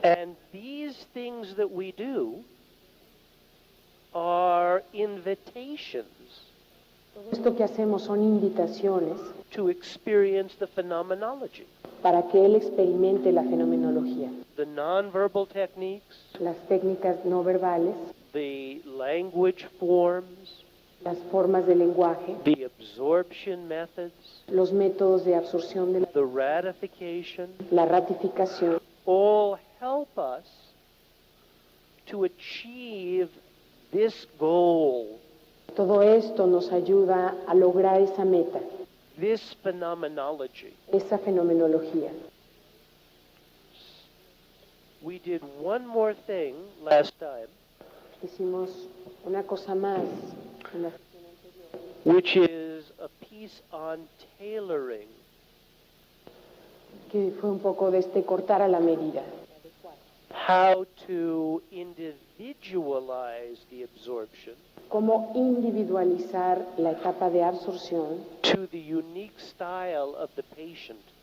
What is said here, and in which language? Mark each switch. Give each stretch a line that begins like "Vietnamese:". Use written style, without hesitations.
English: And these things that we do are invitations
Spanish: Todo esto que hacemos son invitaciones
English: to experience the phenomenology.
Spanish: para que él experimente la fenomenología.
English: The nonverbal techniques,
Spanish: Las técnicas no verbales,
English: the language forms,
Spanish: las formas de lenguaje,
English: the absorption methods,
Spanish: los métodos de absorción de
English: the ratification,
Spanish: la ratificación,
English: all help us to achieve this goal,
Spanish: todo esto nos ayuda a lograr esa meta,
English: this phenomenology.
Spanish: esa fenomenología.
English: We did one more thing last time,
Spanish: Hicimos una cosa más en la sesión anterior,
English: which is a piece on tailoring.
Spanish: que fue un poco de cortar a la medida.
English: How to individualize the absorption
Spanish: Cómo individualizar la etapa de absorción
English: to the unique style of the patient.